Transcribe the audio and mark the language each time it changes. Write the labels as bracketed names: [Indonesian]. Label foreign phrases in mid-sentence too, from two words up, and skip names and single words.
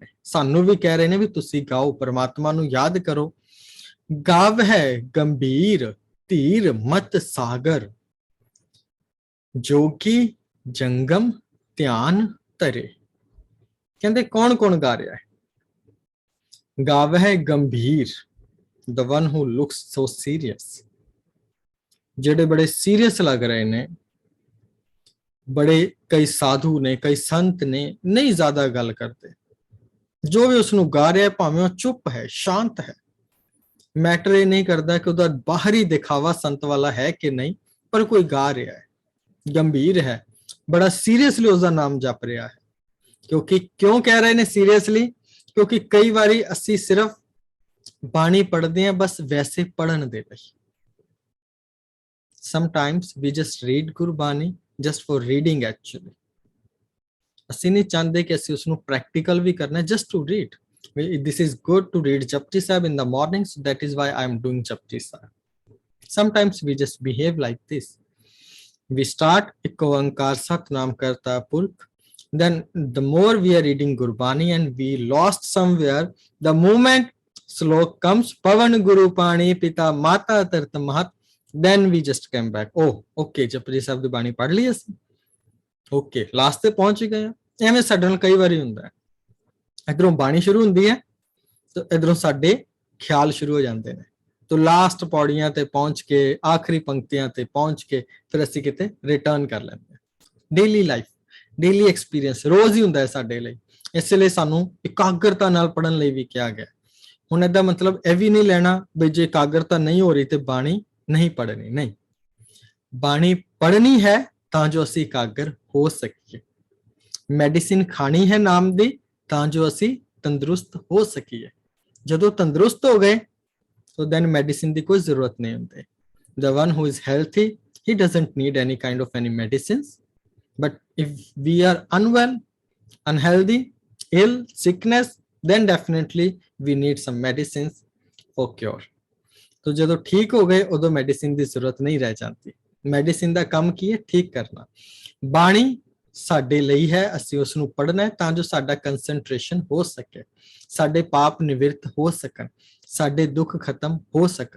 [Punjabi] ਸਾਨੂੰ ਵੀ ਕਹਿ ਰਹੇ ਨੇ ਵੀ ਤੁਸੀਂ ਗਾਓ, ਪਰਮਾਤਮਾ ਨੂੰ ਯਾਦ ਕਰੋ। ਗਾਵ ਹੈ ਗੰਭੀਰ ਧੀਰ ਮਤ ਸਾਗਰ, ਜੋਗੀ ਜੰਗਮ ਧਿਆਨ ਧਰੇ। ਕਹਿੰਦੇ ਕੌਣ ਕੌਣ ਗਾ ਰਿਹਾ ਹੈ? ਗਾਵ ਹੈ ਗੰਭੀਰ, [English] the one who looks so serious, [Punjabi] ਜਿਹੜੇ ਬੜੇ ਸੀਰੀਅਸ ਲੱਗ ਰਹੇ ਨੇ, ਬੜੇ ਕਈ ਸਾਧੂ ਨੇ, ਕਈ ਸੰਤ ਨੇ, ਨਹੀਂ ਜ਼ਿਆਦਾ ਗੱਲ ਕਰਦੇ। ਜੋ ਵੀ ਉਸ ਨੂੰ ਗਾ ਰਿਹਾ ਭਾਵੇਂ ਉਹ ਚੁੱਪ ਹੈ, ਸ਼ਾਂਤ ਹੈ, ਮੈਟਰ ਇਹ ਨਹੀਂ ਕਰਦਾ ਕਿ ਉਹਦਾ ਬਾਹਰੀ ਦਿਖਾਵਾ ਸੰਤ ਵਾਲਾ ਹੈ ਕਿ ਨਹੀਂ, ਪਰ ਕੋਈ ਗਾ ਰਿਹਾ ਹੈ, ਗੰਭੀਰ ਹੈ, ਬੜਾ ਸੀਰੀਅਸਲੀ ਉਸਦਾ ਨਾਮ ਜਪ ਰਿਹਾ ਹੈ। ਕਿਉਂਕਿ ਕਿਉਂ ਕਹਿ ਰਹੇ ਨੇ ਸੀਰੀਅਸਲੀ? ਕਿਉਂਕਿ ਕਈ ਵਾਰੀ ਅਸੀਂ ਸਿਰਫ ਬਾਣੀ ਪੜ੍ਹਦੇ ਹਾਂ ਬਸ ਵੈਸੇ ਪੜ੍ਹਨ ਦੇ ਲਈ। [English] Sometimes we just read ਗੁਰਬਾਣੀ just for reading actually. [Punjabi] ਅਸੀਂ ਨਹੀਂ ਚਾਹੁੰਦੇ ਕਿ ਅਸੀਂ ਉਸ ਨੂੰ ਪ੍ਰੈਕਟੀਕਲ ਵੀ ਕਰਨਾ, [English] just to read. This is good to read Japji Sahib in the morning, so that is why I am doing Japji Sahib. Sometimes we just behave like this. We start Ek Oankar Satnam Karta Purkh. Then the more we are reading Gurbani and we lost somewhere, the moment slok comes Pavan Guru Pani Pita Mata Tirth Mahat, then we just came back. Oh, okay, [Punjabi] Japji Sahib ਦੀ ਬਾਣੀ ਪੜ੍ਹ ਲਈ ਅਸੀਂ, okay, ਲਾਸਟ ਤੇ ਪਹੁੰਚ ਗਏ ਆ। ਐਵੇਂ ਸਾਡੇ ਨਾਲ ਕਈ ਵਾਰੀ ਹੁੰਦਾ ਹੈ, ਇਧਰੋਂ ਬਾਣੀ ਸ਼ੁਰੂ ਹੁੰਦੀ ਹੈ ਤੇ ਇਧਰੋਂ ਸਾਡੇ ਖਿਆਲ ਸ਼ੁਰੂ ਹੋ ਜਾਂਦੇ ਨੇ। ਤੋ ਲਾਸਟ ਪੌੜੀਆਂ ਤੇ ਪਹੁੰਚ ਕੇ ਆਖਰੀ ਪੰਕਤੀਆਂ ਤੇ ਪਹੁੰਚ ਕੇ ਫਿਰ ਅਸੀਂ ਕਿਤੇ ਰਿਟਰਨ ਕਰ ਲੈਂਦੇ ਹਾਂ। [English] daily life, daily experience [Punjabi] ਰੋਜ਼ ਹੀ ਹੁੰਦਾ ਹੈ ਸਾਡੇ ਲਈ, ਇਸ ਲਈ ਸਾਨੂੰ ਇਕਾਗਰਤਾ ਨਾਲ ਪੜਨ ਲਈ ਵੀ ਕਿਹਾ ਗਿਆ। ਹੁਣ ਇਹਦਾ ਮਤਲਬ ਇਹ ਵੀ ਨਹੀਂ ਲੈਣਾ ਵੀ ਜੇ ਇਕਾਗਰਤਾ ਨਹੀਂ ਹੋ ਰਹੀ ਤੇ ਬਾਣੀ ਨਹੀਂ ਪੜਨੀ, ਨਹੀਂ, ਬਾਣੀ ਪੜਨੀ ਹੈ ਤਾਂ ਜੋ ਅਸੀਂ ਇਕਾਗਰ ਹੋ ਸਕੀਏ। ਮੈਡੀਸਿਨ ਖਾਣੀ ਹੈ ਨਾਮ ਦੀ ਤਾਂ ਜੋ ਅਸੀਂ ਤੰਦਰੁਸਤ ਹੋ ਸਕੀਏ। ਜਦੋਂ ਤੰਦਰੁਸਤ ਹੋ ਗਏ [English] so then medicine [Punjabi] ਦੀ ਕੋਈ ਜ਼ਰੂਰਤ ਨਹੀਂ ਹੁੰਦੀ। [English] The one who is healthy, he doesn't need any kind of any medicines. But if we are unwell, unhealthy, ill, sickness, then definitely we need some medicines for cure. [Punjabi] तो ਜਦੋਂ ਠੀਕ ਹੋ ਗਏ ਉਦੋਂ ਮੈਡੀਸਿਨ ਦੀ ਜ਼ਰੂਰਤ ਨਹੀਂ ਰਹਿ ਜਾਂਦੀ। ਮੈਡੀਸਿਨ ਦਾ ਕੰਮ ਕੀ ਹੈ? ਠੀਕ ਕਰਨਾ। ਬਾਣੀ ਸਾਡੇ ਲਈ ਹੈ, ਅਸੀਂ ਉਸ ਨੂੰ ਪੜ੍ਹਨਾ ਹੈ ਤਾਂ ਜੋ ਸਾਡਾ ਕੰਸੈਂਟਰੇਸ਼ਨ ਹੋ ਸਕੇ, ਸਾਡੇ ਪਾਪ ਨਿਵਰਤ ਹੋ ਸਕਣ, ਸਾਡੇ ਦੁੱਖ ਖਤਮ ਹੋ ਸਕਣ।